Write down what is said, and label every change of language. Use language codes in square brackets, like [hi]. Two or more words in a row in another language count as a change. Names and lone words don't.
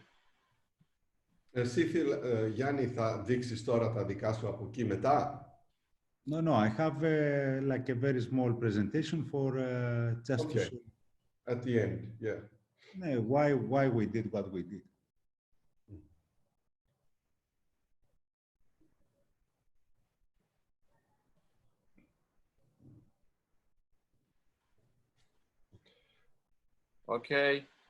[el] Εσύ, Γιάννη, θα δείξεις τώρα τα δικά σου από εκεί μετά. [en] No, no, I have like a very small presentation for just to Okay. show At the end, yeah. why we did what we did. Okay.